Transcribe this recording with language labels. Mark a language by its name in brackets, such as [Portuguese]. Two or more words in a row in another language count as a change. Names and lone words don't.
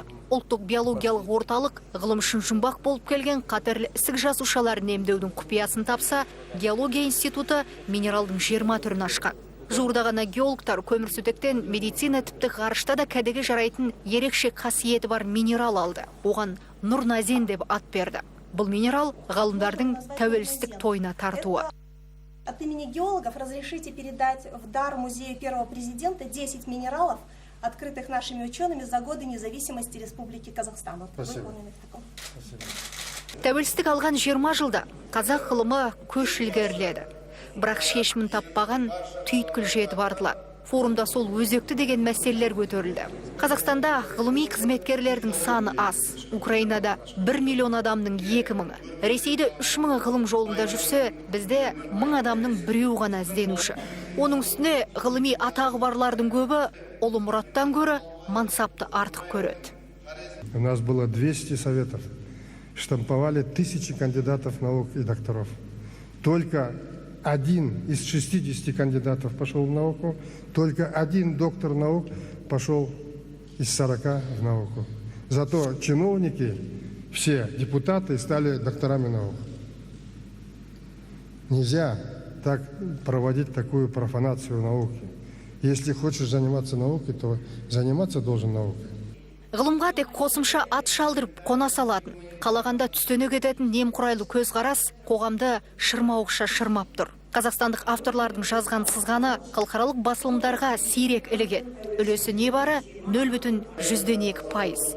[Kazakh] Ұлттық биологиялық орталық ғылым үшін жұмбақ болып келген қатерлі ісік жасушаларын емдеудің құпиясын тапса, геология институты минералдың 20 түрін ашқан. Жуырда ғана геологтар көмірсутектен медицина тіпті ғарышта да кәдеге жарайтын ерекше қасиеті бар минерал алды. Оған Нұрназен деп ат берді. Бұл минерал ғалымдардың тәуелсіздік тойына тартуы. [Russian] От имени геологов разрешите передать в дар музею первого президента 10 минералов, открытых нашими учеными за годы независимости Республики Казахстан. Спасибо. [Kazakh] Тәуелсіздік алған 20 жылда қазақ ғылымы көш ілгеріледі. Бірақ шешімін таппаған түйткіл жетіп артылады. Форумда сол өзекті деген мәселелер көтерілді. Қазақстанда ғылыми қызметкерлердің саны аз. Украинада 1 миллион адамның 2000-ы. Ресейде 3000 ғылым жолында жүрсе, бізде 1000 адамның біреу ғана ізденуші. Оның үстіне ғылыми атағы барлардың көбі ұлы мұраттан көрі мансапты артық көреді. [Russian] У нас было 200 советов. Штамповали 1000 кандидатов наук и докторов. Только один из 60 кандидатов пошел в науку, только один доктор наук пошел из 40 в науку. Зато чиновники, все депутаты стали докторами наук. Нельзя так проводить такую профанацию науки. Если хочешь заниматься наукой, то заниматься должен наукой. [Kazakh] Ғылымға тек қосымша ат шалдырып қона салатын, қалағанда түстене кететін немқұрайлы көзқарас қоғамды шырмауықша шырмап тұр. Қазақстандық авторлардың жазған сызғаны халықаралық басылымдарға сирек ілігеді. Үлесі небары 0,2%.